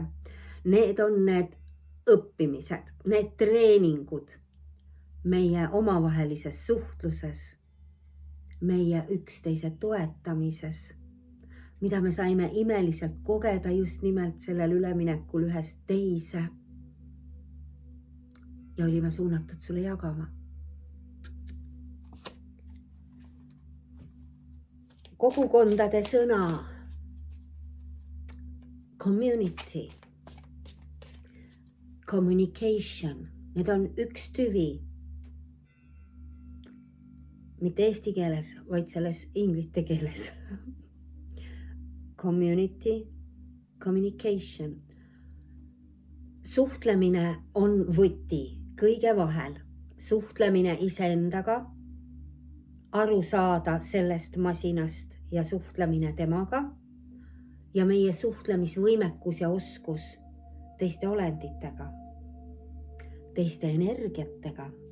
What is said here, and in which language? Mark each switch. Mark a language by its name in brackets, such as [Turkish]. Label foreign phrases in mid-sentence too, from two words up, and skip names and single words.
[Estonian] Need on need õppimised, need treeningud meie omavahelises suhtluses, meie üksteise toetamises, mida me saime imeliselt kogeda just nimelt sellel üleminekul ühest teise ja olime suunatud sulle jagama. Kogukondade sõna [English] community, communication, [Estonian] need on üks tüvi. Mitte eesti keeles, vaid selles inglite keeles. [English] Community, communication. [Estonian] Suhtlemine on võti kõige vahel. Suhtlemine iseendaga, aru saada sellest masinast ja suhtlemine temaga ja meie suhtlemisvõimekus ja oskus teiste olenditega, teiste energiatega.